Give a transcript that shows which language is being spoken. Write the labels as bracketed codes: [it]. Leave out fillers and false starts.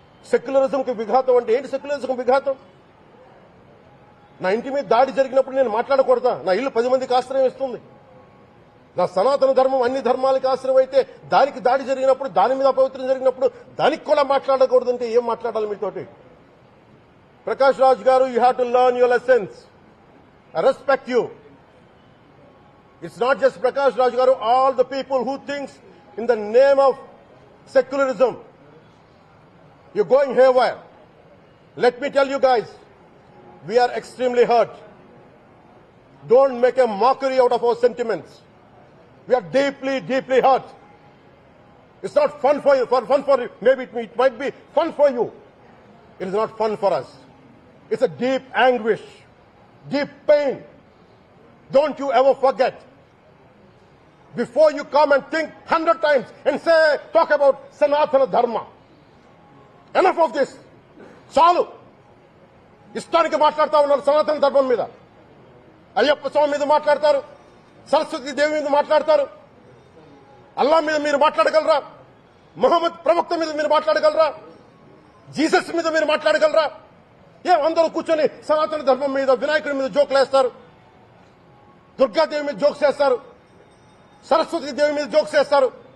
[te] సెక్యులరిజంకి విఘాతం అంటే ఏంటి? సెక్యులరిజం విఘాతం? నా ఇంటి మీద దాడి జరిగినప్పుడు నేను మాట్లాడకూడదా? నా ఇల్లు 10 మందికి ఆశ్రయం ఇస్తుంది. నా సనాతన ధర్మం అన్ని ధర్మాలకి ఆశ్రయం అయితే దానికి దాడి జరిగినప్పుడు, దాని మీద అపవిత్రం జరిగినప్పుడు దానికి కూడా మాట్లాడకూడదంటే ఏం మాట్లాడాలి మీతోటి? [en] Prakash Raj garu, you have to learn your lessons. I respect you. It's not just Prakash Raj garu, all the people who thinks in the name of secularism, you're going haywire. Let me tell you guys, we are extremely hurt. Don't make a mockery out of our sentiments. We are deeply, deeply hurt. It's not fun for you, for you. Maybe it might be fun for you. It is not fun for us. It's a deep anguish, deep pain. Don't you ever forget. Before you come and think 100 times and talk about Sanatana Dharma. Enough of this. [te] చాలు. ఇష్టానికి మాట్లాడుతూ ఉన్నారు సనాతన ధర్మం మీద. అయ్యప్ప స్వామి మీద మాట్లాడతారు, సరస్వతి దేవి మీద మాట్లాడతారు. అల్లా మీద మీరు మాట్లాడగలరా? మహమ్మద్ ప్రవక్త మీద మీరు మాట్లాడగలరా? జీసస్ మీద మీరు మాట్లాడగలరా? అందరూ కూర్చొని సనాతన ధర్మం మీద, వినాయకుడి మీద జోకులు వేస్తారు, దుర్గాదేవి మీద జోక్స్ చేస్తారు, సరస్వతి దేవి మీద జోక్స్ చేస్తారు.